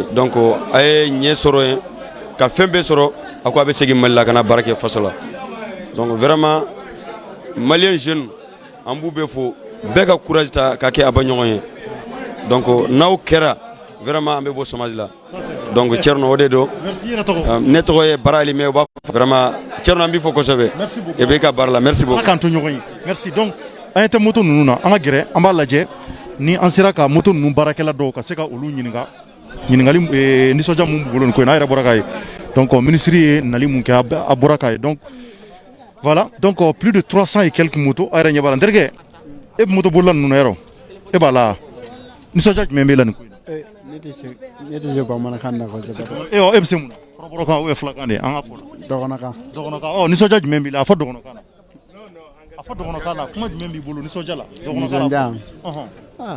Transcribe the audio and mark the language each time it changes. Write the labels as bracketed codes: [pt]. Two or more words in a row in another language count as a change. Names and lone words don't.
[bm] donc a ye ɲɛ sɔrɔ yen ka fɛn bɛɛ sɔrɔ a ko a bɛ segin Mali la ka na baara kɛ faso la donc [fr] vraiment malien jeune [bm] an b'u bɛɛ fo bɛɛ ka courage ta ka kɛ Abba ɲɔgɔn ye donc n'aw kɛra vraiment an bɛ bɔ chômage la donc Thierno o de don ne tɔgɔ ye Bara Ali mais u b'a fɔ vraiment Thierno an b'i fo kosɛbɛ et bɛ ka baara la [fr] merci beaucoup [bm] k'an to ɲɔgɔn ye merci donc an ye tɛ moto ninnu na an ka gɛrɛ an b'a lajɛ ni an sera ka moto ninnu baarakɛla dɔw ka se ka olu ɲininkali nisɔndiya mun b'u bolo nin ko in n'a yɛrɛ bɔra k'a ye donc ministre ye nali mun kɛ a bɔra k'a ye [fr] donc voilà donc plus de 300 et quelques motos [bm] a yɛrɛ ɲɛ b'a la n terikɛ e bɛ moto bolila ninnu na yɔrɔ e b'a la nisɔndiya jumɛn b'e la nin ko in na ne tɛ se bamanankan na kosɛbɛ e bɛ se mun na kɔrɔbɔrɔkan ou filakan de an ka fɔ dɔgɔnɔkan nisɔndiya jumɛn b'i la a fɔ dɔgɔnɔkan na a fɔ dɔgɔnɔkan na kuma jumɛn b'i bolo nisɔndiya la dɔgɔnɔkan la